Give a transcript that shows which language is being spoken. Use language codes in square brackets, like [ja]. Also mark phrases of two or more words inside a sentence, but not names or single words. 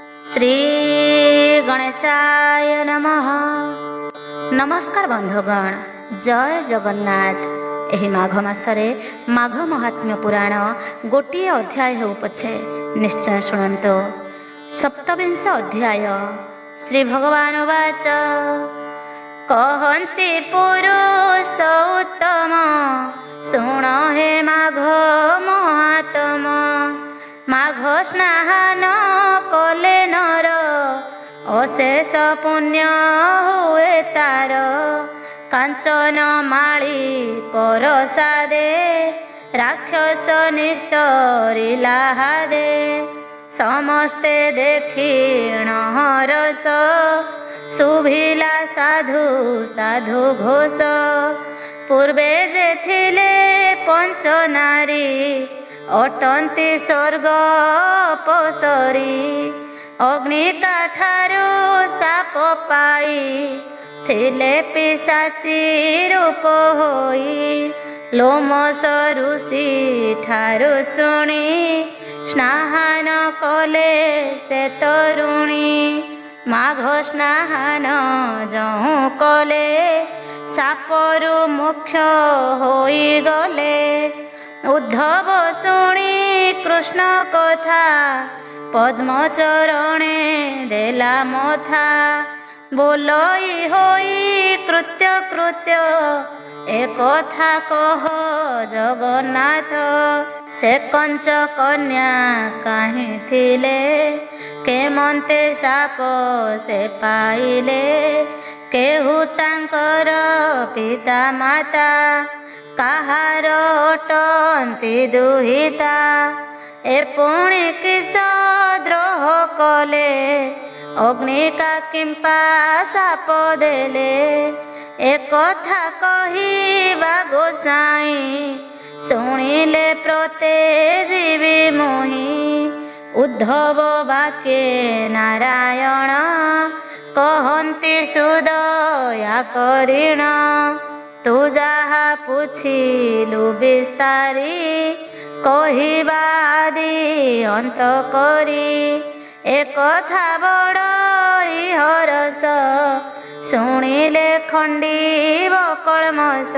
[sa] श्री गणेशाय नमः। [or] ନମସ୍କାର ବନ୍ଧୁଗଣ, ଜୟ ଜଗନ୍ନାଥ। ଏହି ମାଘ ମାସରେ ମାଘ ମାହାତ୍ମ୍ୟ ପୁରାଣ ଗୋଟେ ଅଧ୍ୟାୟ ହୋ ପଛେ ନିଶ୍ଚୟ ଶୁଣନ୍ତୁ। ସପ୍ତବିଂଶ ଅଧ୍ୟାୟ। ଶ୍ରୀ ଭଗବାନ ବାଚ କହନ୍ତି ପୁରୁଷ ଉତ୍ତମ, ଶୁଣ ହେ ମାଘ ମାହାତ୍ମ। ମାଘ ସ୍ନାନ କଲେ ନର, ଅଶେଷ ପୁଣ୍ୟ ହୁଏ ତାର। କାଞ୍ଚନ ମାଳୀ ପରସାଦେ, ରାକ୍ଷସ ନିସ୍ତରିଲା ହାଦେ। ସମସ୍ତେ ଦେଖିଣ ହରଷ, ଶୁଭିଲା ସାଧୁ ସାଧୁ ଘୋଷ। ପୂର୍ବେ ଯେ ଥିଲେ ପଞ୍ଚ ନାରୀ, ଅଟନ୍ତି ସ୍ୱର୍ଗ ପସରୀ। ଅଗ୍ନିକା ଠାରୁ ଶାପ ପାଇ, ଥିଲେ ପିଶାଚୀ ରୂପ ହୋଇ। ଲୋମଶ ଋଷି ଠାରୁ ଶୁଣି, ସ୍ନାନ କଲେ ସେ ତରୁଣୀ। ମାଘ ସ୍ନାନ ଯହୁଁ କଲେ, ଶାପରୁ ମୋକ୍ଷ ହୋଇ ଗଲେ। ଉଦ୍ଧବ ଶୁଣି କୃଷ୍ଣ କଥା, ପଦ୍ମ ଚରଣେ ଦେଲା ମଥା। ବୋଲଇ ହୋଇ କୃତ୍ୟ କୃତ୍ୟ, ଏ କଥା କହ ଜଗନ୍ନାଥ। ସେ କଞ୍ଚ କନ୍ୟା କାହିଁ ଥିଲେ, କେମନ୍ତେ ଶାପ ସେ ପାଇଲେ। କେହୁ ତାଙ୍କର ପିତା ମାତା, କାହାର ଅଟନ୍ତି ଦୁହିତା। ଏ ପୁଣି କିସ ଦ୍ରୋହ କଲେ, ଅଗ୍ନିକା କିମ୍ପା ଶାପ ଦେଲେ। ଏ କଥା କହିବା ଗୋସାଇଁ, ଶୁଣିଲେ ପ୍ରତେ ଜୀବି ମୋହି। ଉଦ୍ଧବ ବାକ୍ୟେ ନାରାୟଣ, କହନ୍ତି ସୁଦୟା କରିଣ। ତୁ ଯହା ପୁଛିଲୁ ବିସ୍ତାରି, କହିବା ଆଦି ଅନ୍ତ କରି। ଏ କଥା ବଡ଼ଇ ହରଷ, ଶୁଣିଲେ ଖଣ୍ଡିବ କଳ୍ମଷ।